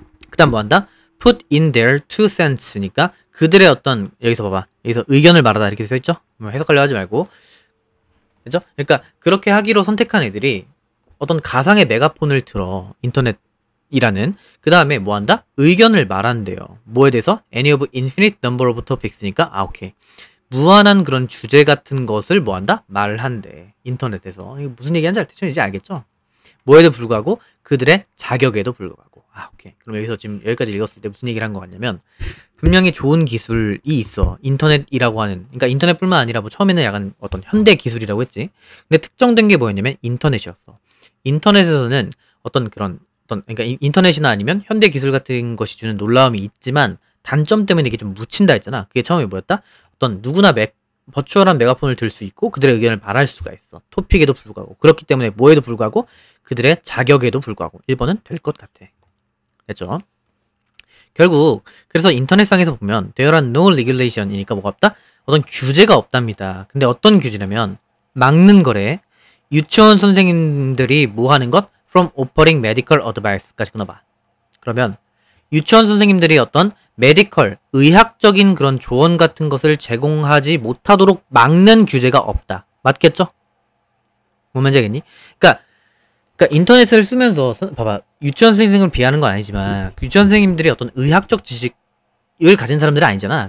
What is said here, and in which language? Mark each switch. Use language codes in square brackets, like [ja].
[ko] 그 다음 뭐 한다? [en] put in their two cents니까 그들의 어떤, 여기서 봐봐. [ko] 여기서 의견을 말하다 이렇게 써있죠? 뭐 해석하려 하지 말고. 그죠? 그러니까 그렇게 하기로 선택한 애들이 어떤 가상의 메가폰을 들어. 인터넷이라는. 그 다음에 뭐 한다? 의견을 말한대요. 뭐에 대해서? [en] any of infinite number of topics니까 아 오케이. [ko] 무한한 그런 주제 같은 것을 뭐 한다? 말한대. 인터넷에서. 이거 무슨 얘기하는지 대충 이제 알겠죠? 뭐에도 불구하고 그들의 자격에도 불구하고. 아 오케이. 그럼 여기서 지금 여기까지 읽었을 때 무슨 얘기를 한 것 같냐면 분명히 좋은 기술이 있어. 인터넷이라고 하는. 그러니까 인터넷뿐만 아니라 뭐 처음에는 약간 어떤 현대 기술이라고 했지. 근데 특정된 게 뭐였냐면 인터넷이었어. 인터넷에서는 어떤 그런 그러니까 인터넷이나 아니면 현대 기술 같은 것이 주는 놀라움이 있지만 단점 때문에 이게 좀 묻힌다 했잖아. 그게 처음에 뭐였다? 어떤 누구나 버추얼한 메가폰을 들 수 있고 그들의 의견을 말할 수가 있어. 토픽에도 불구하고. 그렇기 때문에 뭐에도 불구하고 그들의 자격에도 불구하고 1번은 될 것 같아. 됐죠? 결국 그래서 인터넷상에서 보면 [en] there are no regulation [ko] 이니까 뭐가 없다? 어떤 규제가 없답니다. 근데 어떤 규제냐면 막는 거래. 유치원 선생님들이 뭐 하는 것? [en] from offering medical advice까지 끊어봐. [ko] 그러면 유치원 선생님들이 어떤 메디컬, 의학적인 그런 조언 같은 것을 제공하지 못하도록 막는 규제가 없다. 맞겠죠? 뭔 말인지 알겠니? 그러니까 인터넷을 쓰면서 봐봐. 유치원 선생님을 비하는 건 아니지만 유치원 선생님들이 어떤 의학적 지식을 가진 사람들은 아니잖아.